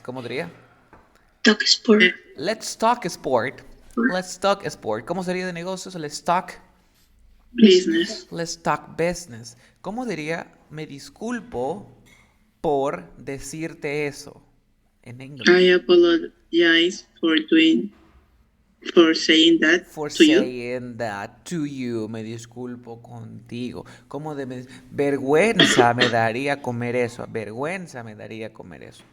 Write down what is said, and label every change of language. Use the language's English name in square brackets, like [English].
[Spanish] ¿Cómo diría? [English] Talk sport. Let's talk sport. [Spanish] ¿Cómo sería de negocios? [English] Let's talk business. Let's talk business. [Spanish] ¿Cómo diría? Me disculpo por decirte eso. En inglés. [English] I apologize for saying that to you. [Spanish] Me disculpo contigo. ¿Cómo de vergüenza me daría comer eso? Vergüenza me daría comer eso.